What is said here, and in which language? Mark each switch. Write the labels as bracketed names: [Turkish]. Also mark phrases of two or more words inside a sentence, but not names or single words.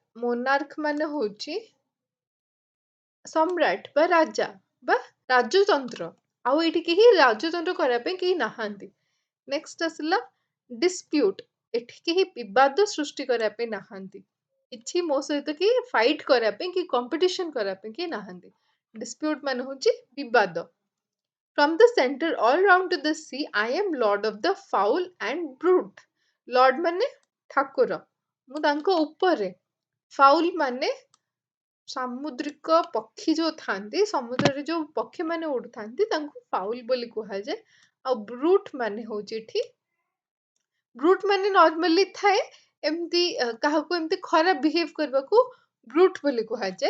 [Odia] ମୋନାର୍କ ମାନେ ହଉଛି ସମ୍ରାଟ ବା ରାଜା ବା ରାଜତନ୍ତ୍ର। ଆଉ ଏଇଠି କେହି ରାଜତନ୍ତ୍ର କରିବା ପାଇଁ କେହି ନାହାନ୍ତି। ନେକ୍ସଟ ଆସିଲା ଡିସ୍ପ୍ୟୁଟ। ଏଠି କେହି ବିବାଦ ସୃଷ୍ଟି କରିବା ପାଇଁ ନାହାନ୍ତି। କିଛି ମୋ ସହିତ କି ଫାଇଟ୍ କରିବା ପାଇଁ କି କମ୍ପିଟିସନ କରିବା ପାଇଁ କେହି ନାହାନ୍ତି। ଡିସ୍ପ୍ୟୁଟ ମାନେ ହଉଛି ବିବାଦ। [English] From the center all round to the sea, I am lord of the fowl and brute. [Odia] ଲର୍ଡ ମାନେ ଠାକୁର। ମୁଁ ତାଙ୍କ ଉପରେ। ଫାଉଲ ମାନେ ସାମୁଦ୍ରିକ ପକ୍ଷୀ ଯୋଉ ଥାନ୍ତି ସମୁଦ୍ରରେ ଯୋଉ ପକ୍ଷୀ ମାନେ ଉଡୁଥାନ୍ତି ତାଙ୍କୁ ଫାଉଲ ବୋଲି କୁହାଯାଏ। ଆଉ ବ୍ରୁଟ ମାନେ ହଉଛି ଏଠି ବ୍ରୁଟ ମାନେ ନର୍ମାଲି ଥାଏ ଏମିତି କାହାକୁ ଏମିତି ଖରାପ ବିହେଭ କରିବାକୁ ବ୍ରୁଟ ବୋଲି କୁହାଯାଏ।